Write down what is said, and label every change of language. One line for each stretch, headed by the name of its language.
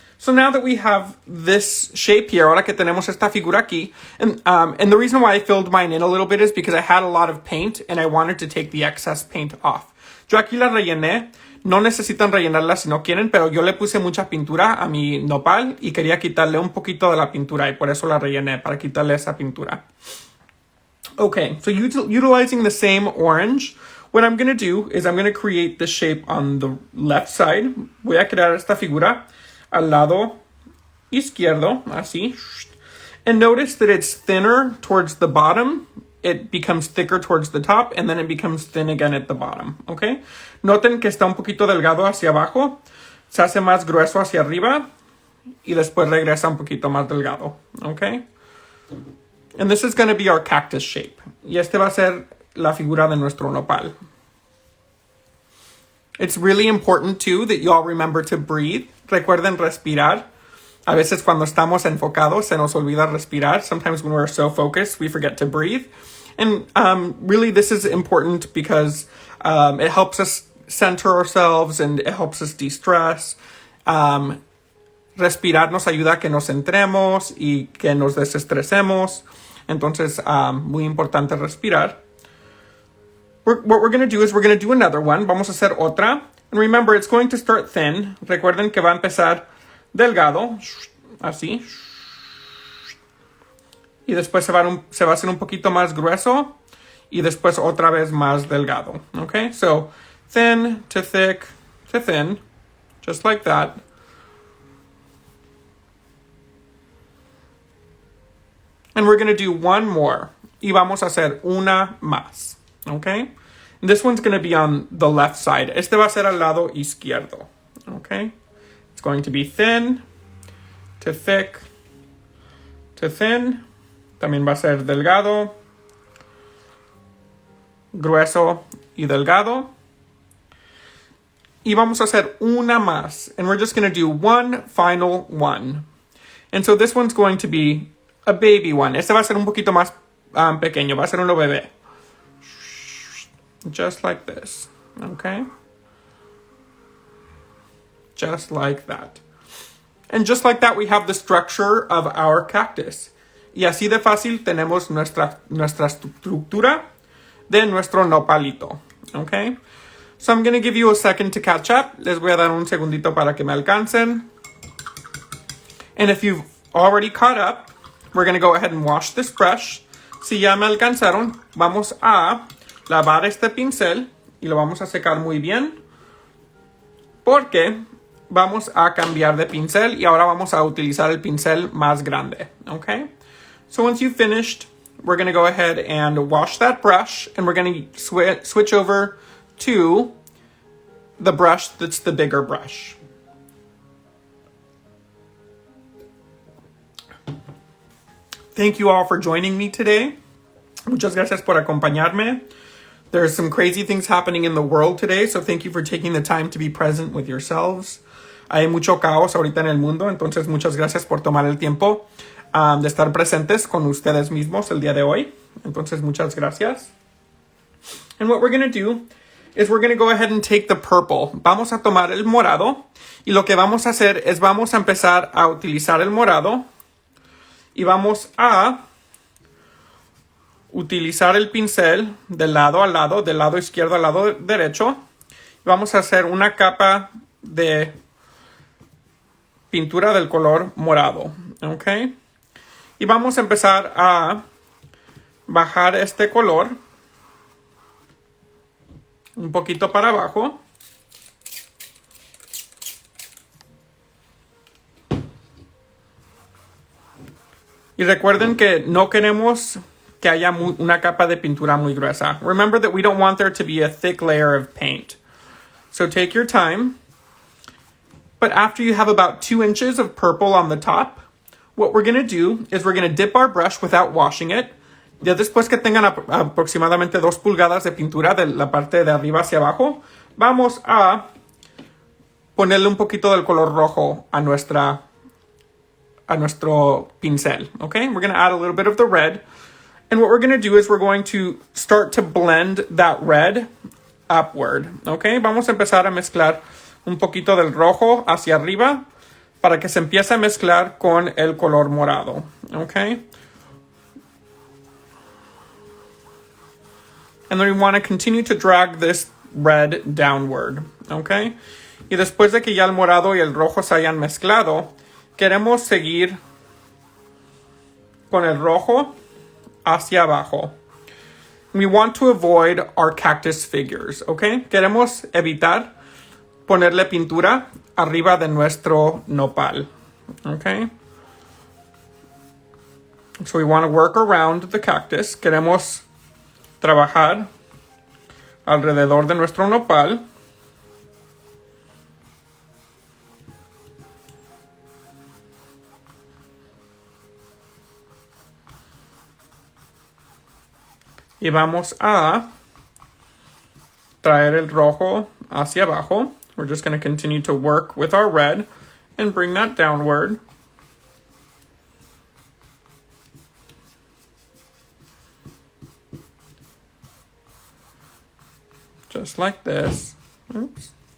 English: So now that we have this shape here,
Spanish: ahora que tenemos esta figura aquí,
English: and the reason why I filled mine in a little bit is because I had a lot of paint and I wanted to take the excess paint off.
Spanish: Yo aquí la rellené. No necesitan rellenarla si no quieren, pero yo le puse mucha pintura a mi nopal y quería quitarle un poquito de la pintura y por eso la rellené, para quitarle esa pintura.
English: Okay, so utilizing the same orange, what I'm going to do is I'm going to create the shape on the left side.
Spanish: Voy a crear esta figura al lado izquierdo, así.
English: And notice that it's thinner towards the bottom. It becomes thicker towards the top, and then it becomes thin again at the bottom, okay?
Spanish: Noten que está un poquito delgado hacia abajo, se hace más grueso hacia arriba, y después regresa un poquito más delgado, okay?
English: And this is going to be our cactus shape.
Spanish: Y este va a ser la figura de nuestro nopal.
English: It's really important, too, that you all remember to breathe.
Spanish: Recuerden respirar. A veces cuando estamos enfocados se nos olvida respirar.
English: Sometimes when we're so focused, we forget to breathe. And really this is important because it helps us center ourselves and it helps us de-stress.
Spanish: Respirar nos ayuda a que nos centremos y que nos desestresemos. Entonces, muy importante respirar.
English: What we're going to do is we're going to do another one.
Spanish: Vamos a hacer otra.
English: And remember, it's going to start thin.
Spanish: Recuerden que va a empezar delgado, así, y después se va a hacer un poquito más grueso y después otra vez más delgado, okay?
English: So thin to thick to thin, just like that. And we're going to do one more
Spanish: y vamos a hacer una más,
English: okay? And this one's going to be on the left side.
Spanish: Este va a ser al lado izquierdo, okay?
English: It's going to be thin to thick to thin.
Spanish: También va a ser delgado, grueso y delgado. Y vamos a hacer una más.
English: And we're just going to do one final one. And so this one's going to be a baby one.
Spanish: Este va a ser un poquito más pequeño. Va a ser uno bebé.
English: Just like this. Okay? Just like that. And just like that, we have the structure of our cactus.
Spanish: Y así de fácil tenemos nuestra estructura de nuestro nopalito.
English: Okay? So I'm going to give you a second to catch up.
Spanish: Les voy a dar un segundito para que me alcancen.
English: And if you've already caught up, we're going to go ahead and wash this brush.
Spanish: Si ya me alcanzaron, vamos a lavar este pincel y lo vamos a secar muy bien. Porque vamos a cambiar de pincel y ahora vamos a utilizar el pincel más grande, okay?
English: So once you've finished, we're going to go ahead and wash that brush and we're going to switch over to the brush that's the bigger brush. Thank you all for joining me today.
Spanish: Muchas gracias por acompañarme.
English: There's some crazy things happening in the world today, so thank you for taking the time to be present with yourselves.
Spanish: Hay mucho caos ahorita en el mundo, entonces muchas gracias por tomar el tiempo de estar presentes con ustedes mismos el día de hoy. Entonces, muchas gracias.
English: And what we're going to do is we're going to go ahead and take the purple.
Spanish: Vamos a tomar el morado y lo que vamos a hacer es vamos a empezar a utilizar el morado y vamos a utilizar el pincel de lado a lado, del lado izquierdo al lado derecho. Vamos a hacer una capa de pintura del color morado, ¿ok? Y vamos a empezar a bajar este color un poquito para abajo. Y recuerden que no queremos que haya una capa de pintura muy gruesa.
English: Remember that we don't want there to be a thick layer of paint. So take your time. But after you have about 2 inches of purple on the top, what we're going to do is we're going to dip our brush without washing it.
Spanish: Ya después que tengan aproximadamente 2 pulgadas de pintura de la parte de arriba hacia abajo, vamos a ponerle un poquito del color rojo a nuestro pincel.
English: Okay, we're going to add a little bit of the red. And what we're going to do is we're going to start to blend that red upward.
Spanish: Okay, vamos a empezar a mezclar un poquito del rojo hacia arriba para que se empiece a mezclar con el color morado.
English: Okay. And then we want to continue to drag this red downward. Okay.
Spanish: Y después de que ya el morado y el rojo se hayan mezclado, queremos seguir con el rojo hacia abajo.
English: We want to avoid our cactus figures, okay?
Spanish: Queremos evitar ponerle pintura arriba de nuestro nopal, okay?
English: So we want to work around the cactus.
Spanish: Queremos trabajar alrededor de nuestro nopal. Y vamos a traer el rojo hacia abajo.
English: We're just going to continue to work with our red and bring that downward. Just like this. Oops.